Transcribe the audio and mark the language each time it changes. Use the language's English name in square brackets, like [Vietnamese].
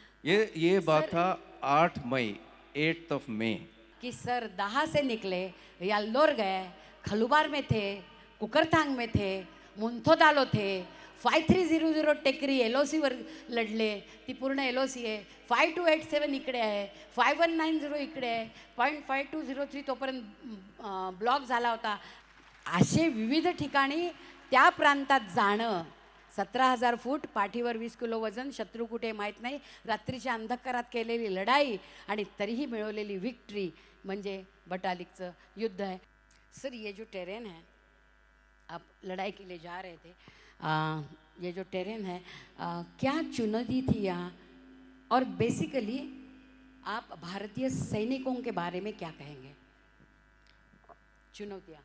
[Hindi] ये बात था 8 मई, 8 मई कि सर 10 से निकले, याल्लोर गए, खलुबार में थे, कुकरथांग में थे, मुंथोदालो थे, [Marathi] 5300 टेकरी LOC वर लढले. ती पूर्ण LOC आहे. 5287 इकडे आहे, 5190 इकडे आहे, .5203 तोपर्यंत ब्लॉक झाला होता. असे विविध ठिकाणी त्या प्रांतात जाणं, 17000 फूट, पाठीवर 20 किलो वजन, शत्रू कुठे माहीत नाही, रात्रीच्या अंधकारात केलेली लढाई आणि तरीही मिळवलेली विक्ट्री म्हणजे बटालिकचं युद्ध आहे. [Hindi] सर, ये जो टेरेन है, आप लड़ाई के लिए जा रहे थे, ये जो टेरेन है, क्या चुनौती थी यहाँ, और बेसिकली आप भारतीय सैनिकों के बारे में क्या कहेंगे? चुनौतियाँ.